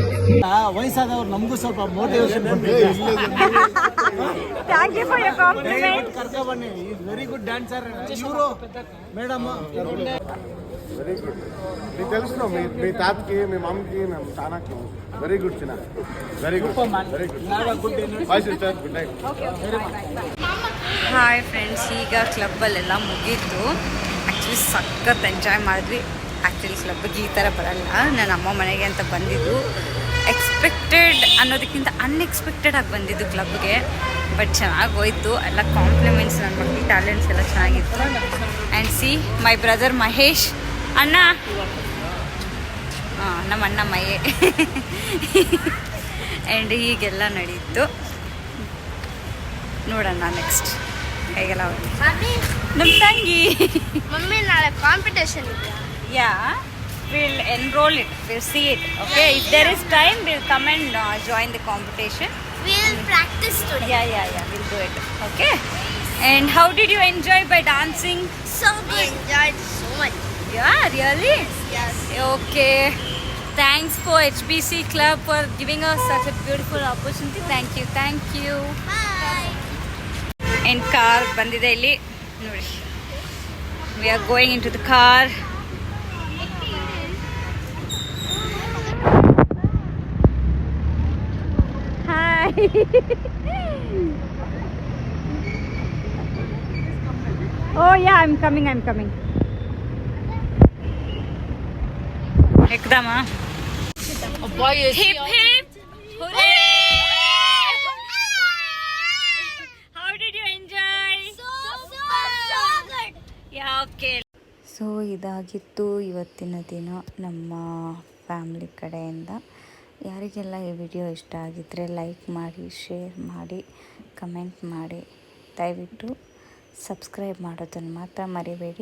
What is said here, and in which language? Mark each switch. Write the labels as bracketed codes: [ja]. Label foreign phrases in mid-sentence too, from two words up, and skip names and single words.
[kn] ವಯಸ್ಸಾದವ್ರು ನಮಗೂ ಸ್ವಲ್ಪ ಮೋಟಿವೇಶನ್ [en] Thank you for your compliment. [kn] ಕರ್ಕೊ ಬನ್ನಿ. [en] is very good dancer. ಇವರು మేడం Very good. [te] మీకు తెలుసు మీ తాతకి మీ మమ్మకి మేము చాలా క్లోజ్. [en] Very good చిన్న. Very good. Very good. Bye sister. Good night. [kn] ಹಾಯ್ ಫ್ರೆಂಡ್ಸ್, ಈಗ ಕ್ಲಬ್ಬಲ್ಲೆಲ್ಲ ಮುಗೀತು. ಆ್ಯಕ್ಚುಲಿ ಸಖತ್ ಎಂಜಾಯ್ ಮಾಡಿದ್ವಿ. ಆ್ಯಕ್ಚುಲಿ ಕ್ಲಬ್ಗೆ ಈ ಥರ ಬರಲ್ಲ, ನನ್ನ ಅಮ್ಮ ಮನೆಗೆ ಅಂತ ಬಂದಿದ್ದು. ಎಕ್ಸ್ಪೆಕ್ಟೆಡ್ ಅನ್ನೋದಕ್ಕಿಂತ ಅನ್ಎಕ್ಸ್ಪೆಕ್ಟೆಡ್ ಆಗಿ ಬಂದಿದ್ದು ಕ್ಲಬ್ಗೆ. ಬಟ್ ಚೆನ್ನಾಗಿ ಹೋಯ್ತು. ಎಲ್ಲ ಕಾಂಪ್ಲಿಮೆಂಟ್ಸ್, ನನ್ನ ಮಕ್ಕಳ ಟ್ಯಾಲೆಂಟ್ಸ್ ಎಲ್ಲ ಚೆನ್ನಾಗಿತ್ತು. [en] and see my brother [kn] ಮಹೇಶ್ ಅಣ್ಣ, ನಮ್ಮ ಅಣ್ಣ ಮಯ್ಯೆ. ಆ್ಯಂಡ್ ಹೀಗೆಲ್ಲ ನಡೀತು. ನೋಡೋಣ ನೆಕ್ಸ್ಟ್ ಹೇಗೆಲ್ಲ ನಮ್ಮ ತಂಗಿ. ಮಮ್ಮಿ ನಾಳೆ ಕಾಂಪಿಟೇಷನ್ ಇದೆಯಾ? [en] Ya, will enroll it, will see it. Okay, if there is time will come and join the competition. We'll practice today. Yeah, we'll do it. Okay. And how did you enjoy by dancing? So good. Enjoyed so much. Yeah, really? Yes. Okay. Thanks for HBC Club for giving us such a beautiful opportunity. Thank you. Bye. And car [kn] ಬಂದಿದೆ ಇಲ್ಲಿ ನೋಡಿ. [en] We are going into the car. Hi. Oh yeah, I'm coming. एकदम hip hip hooray. How did you enjoy? So good. Yeah, okay. [kn] ಸೊ ಇದಾಗಿತ್ತು ಇವತ್ತಿನ ದಿನ ನಮ್ಮ ಫ್ಯಾಮ್ಲಿ ಕಡೆಯಿಂದ. ಯಾರಿಗೆಲ್ಲ ಈ ವಿಡಿಯೋ ಇಷ್ಟ ಆಗಿದ್ದರೆ ಲೈಕ್ ಮಾಡಿ, ಶೇರ್ ಮಾಡಿ, ಕಮೆಂಟ್ ಮಾಡಿ. ದಯವಿಟ್ಟು ಸಬ್ಸ್ಕ್ರೈಬ್ ಮಾಡೋದನ್ನು ಮಾತ್ರ ಮರಿಬೇಡಿ.